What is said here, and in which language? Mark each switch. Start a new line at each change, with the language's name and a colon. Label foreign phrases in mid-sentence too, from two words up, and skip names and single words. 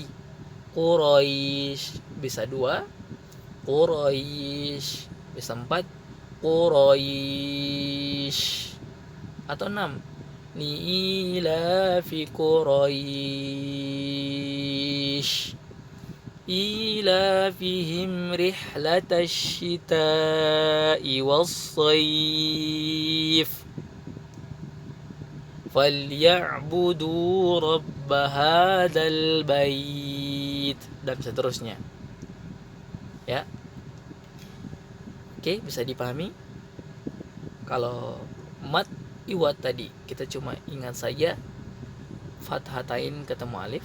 Indonesian: Quraisy bisa 2, Quraisy bisa 4, Quraisy, atau 6.
Arabic: لإيلاف قريش إيلافهم رحلة الشتاء والصيف فليعبدوا رب هذا البيت,
Indonesian: dan seterusnya. Ya. Oke, bisa dipahami? Kalau mat iwat tadi kita cuma ingat saja fathatain ketemu alif.